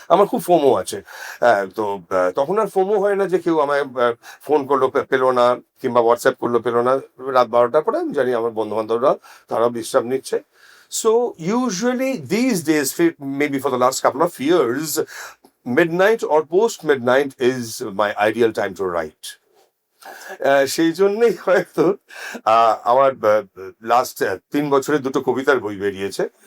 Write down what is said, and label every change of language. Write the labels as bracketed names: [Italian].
[Bangla] আমার খুব ফোমো আছে, তো তখন আর ফোমো হয় না যে কেউ আমায় ফোন করলো পেলো না, কিংবা হোয়াটসঅ্যাপ করলো পেলো না। রাত 12টার পরে আমি জানি আমার বন্ধু বান্ধবরা তারাও বিশ্রাম নিচ্ছে। [English] So usually this days, maybe for the last couple of years, midnight or post midnight is my ideal time to write. [Bangla] সেই জন্যই হয়তো আমার লাস্ট 3 বছরে 2টো কবিতার বই বেরিয়েছে।